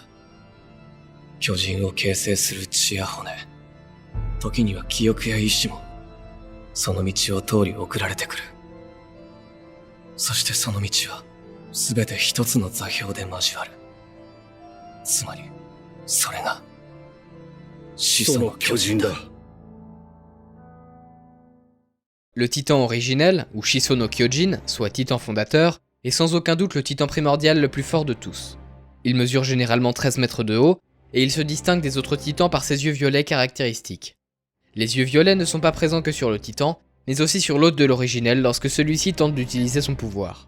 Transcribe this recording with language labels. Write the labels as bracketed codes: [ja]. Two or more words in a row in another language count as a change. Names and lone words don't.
[ja] 巨人を形成する血や骨、時には記憶や意志もその道を通り送られてくる。そしてその道は全て一つの座標で交わる。つまりそれが始祖の巨人だ。 [fr] Le titan originel, ou [ja] 始祖の巨人, [fr] soit titan fondateur, est sans aucun doute le titan primordial le plus fort de tous. Il mesure généralement 13 mètres de haut, et il se distingue des autres titans par ses yeux violets caractéristiques. Les yeux violets ne sont pas présents que sur le titan, mais aussi sur l'hôte de l'originel lorsque celui-ci tente d'utiliser son pouvoir.